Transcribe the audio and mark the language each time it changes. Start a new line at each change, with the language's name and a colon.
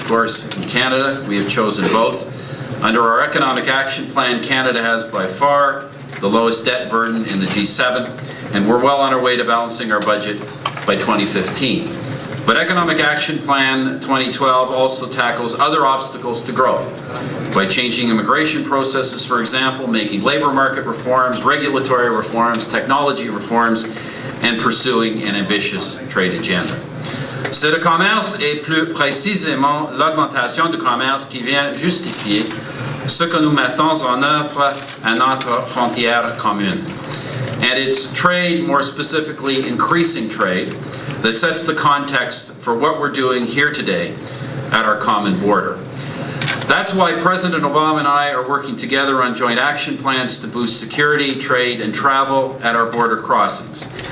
English: Of course, in Canada, we have chosen both. Under our Economic Action Plan, Canada has by far the lowest debt burden in the G7, and we're well on our way to balancing our budget by 2015. But Economic Action Plan 2012 also tackles other obstacles to growth by changing immigration processes, for example, making labor market reforms, regulatory reforms, technology reforms, and pursuing an ambitious trade agenda.
French: C'est le commerce et plus précisément l'augmentation du commerce qui vient justifier ce que nous mettons en œuvre à notre frontière commune.
English: And it's trade, more specifically increasing trade, that sets the context for what we're doing here today at our common border. That's why President Obama and I are working together on joint action plans to boost security, trade, and travel at our border crossings.